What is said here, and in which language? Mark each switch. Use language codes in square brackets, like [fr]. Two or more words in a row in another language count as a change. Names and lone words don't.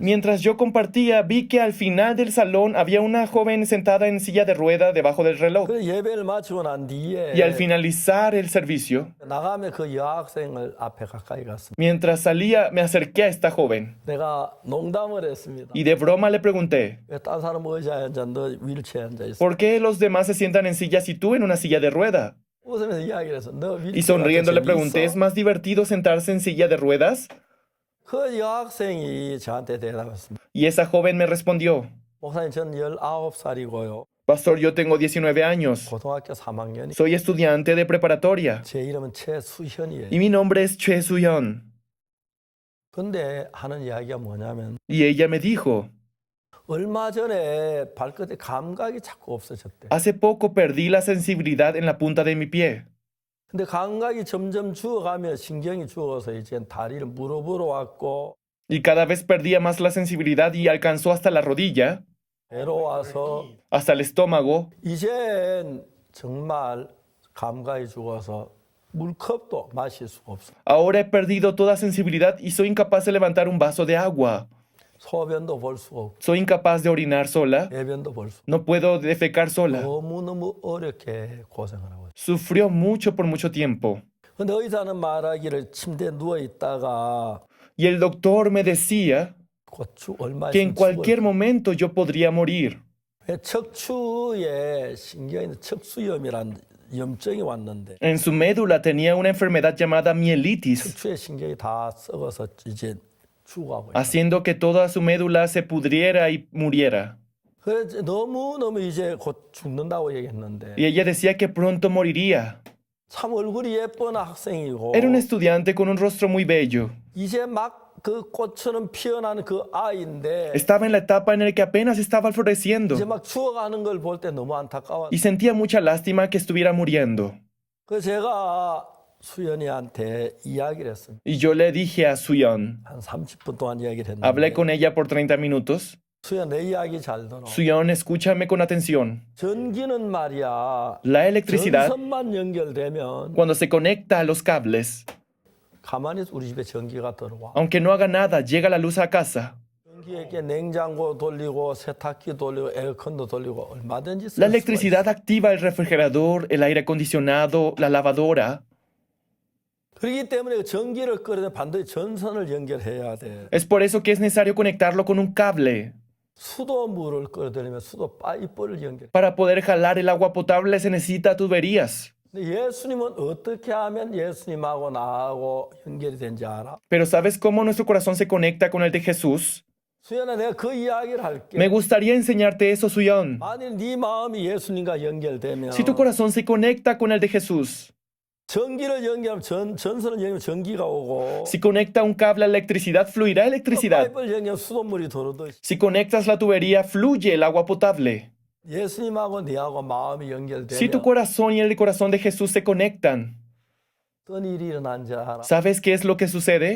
[es] Mientras yo compartía, vi que al final del salón había una joven sentada en silla de rueda debajo del reloj. [ko] 그 예배를 마치고 난 뒤에 [es] Y al finalizar el servicio, [ko] 나가면 그 여학생을 앞에 가까이 갔습니다. [es] mientras salía, me acerqué a esta joven. [ko] 내가 농담을 했습니다. [es] Y de broma le pregunté, [ko] 왜 딴 사람 의자에 앉아 너 휠체어에 앉아 있어? [es] ¿por qué los demás se sientan en sillas y tú en una silla de rueda? [ko] 웃으면서 이야기를 해서 너 [es] Y [ko] 휠체어 [es] sonriendo le pregunté, ¿es más divertido sentarse en silla de ruedas? [ko] 그 여학생이 저한테 대답했습니다. [es] Y esa joven me respondió, [ko] 목사님 전 19살이고요. [es] pastor, yo tengo 19 años. [ko] 고등학교 3학년이 [es] Soy estudiante de preparatoria. [ko] 제 이름은 최수현이에요. [es] Y mi nombre es Choi Soo-yeon. [ko] 근데 하는 이야기가 뭐냐면 [es] Y ella me dijo, [ko] 얼마 전에 발끝에 감각이 자꾸 없어졌대. [es] Hace poco perdí la sensibilidad en la punta de mi pie. [ko] 근데 감각이 점점 죽어가면 신경이 죽어서 이제 다리를 무릎으로 왔고 [es] Y cada vez perdía más la sensibilidad y alcanzó hasta la rodilla, [ko] 배로 와서 [es] hasta el estómago. [ko] 이젠 정말 감각이 죽어서 물컵도 마실 수가 없어. [es] Ahora he perdido toda sensibilidad y soy incapaz de levantar un vaso de agua. [ko] 소변도 볼 수가 없고 [es] Soy incapaz de orinar sola. [ko] 배변도 볼 수. [es] No puedo defecar sola. [ko] 너무너무 어렵게 고생을 하고 있어. [es] Sufrió mucho por mucho tiempo. [ko] 근데 의사는 말하기를 침대에 누워 있다가 [es] Y el doctor me decía [ko] 얼마 [es] que en [ko] 있으면 [es] cualquier momento yo podría morir. [ko] 척추에 신경에 있는 척수염이란 염증이 왔는데 [es] En su médula tenía una enfermedad llamada mielitis, [ko] 척추의 신경이 다 썩어서 이제 죽어가고 있어. [es] haciendo que toda su médula se pudriera y muriera. [ko] 그래서 너무너무 이제 곧 죽는다고 얘기했는데 [es] Y ella decía que pronto moriría. [ko] 참 얼굴이 예쁜 학생이고 [es] Era un estudiante con un rostro muy bello. [ko] 이제 막 그 꽃처럼 피어나는 그 아이인데 [es] Estaba en la etapa en la que apenas estaba floreciendo [ko] 이제 막 죽어가는 걸 볼 때 너무 안타까워. [es] y sentía mucha lástima que estuviera muriendo. [ko] 그래서 제가 수연이한테 이야기를 했습니다. [es] Y yo le dije a Suyeon, [ko] 한 30분 동안 이야기를 [es] hablé [ko] 했는데 [es] con ella por 30 minutos. [ko] 수연 내 이야기 잘 들어. [es] Suyeon, escúchame con atención. [ko] 전기는 말이야. [es] La electricidad, [ko] 전선만 연결되면 [es] cuando se conecta a los cables, [ko] 가만히 있어 우리 집에 전기가 들어와. [es] aunque no haga nada, llega la luz a casa. [ko] 전기에 냉장고 돌리고 세탁기 돌리고 에어컨도 돌리고 얼마든지 쓸 [es] La [ko] 수가 있어. [es] electricidad activa el refrigerador, el aire acondicionado, la lavadora. [ko] 그렇기 때문에 그 전기를 끌어내 반드시 전선을 연결해야 돼. [es] Es por eso que es necesario conectarlo con un cable. [ko] 수도물을 끌어들이면 수도 파이프를 연결. [es] Para poder jalar el agua potable se necesita tuberías. [ko] 근데 예수님은 어떻게 하면 예수님하고 나하고 연결이 된지 알아? [es] Pero ¿sabes cómo nuestro corazón se conecta con el de Jesús? [ko] 수연아 내가 그 이야기를 할게. [es] Me gustaría enseñarte eso, Suyeon. [ko] 만일 네 마음이 예수님과 연결되면 [es] Si tu corazón se conecta con el de Jesús, [ko] 전기를 연결하면 전선을 연결하면 전기가 오고 [es] si conecta un cable a electricidad, fluirá electricidad. [ko] 파이프를 연결하면 수돗물이 들어오듯이 [es] Si conectas la tubería, fluye el agua potable. [ko] 예수님하고 네하고 마음이 [es] Si tu [ko] 연결되면 [es] corazón y el corazón de Jesús se conectan, [ko] 어떤 일이 일어난지 알아? [es] ¿sabes qué es lo que sucede?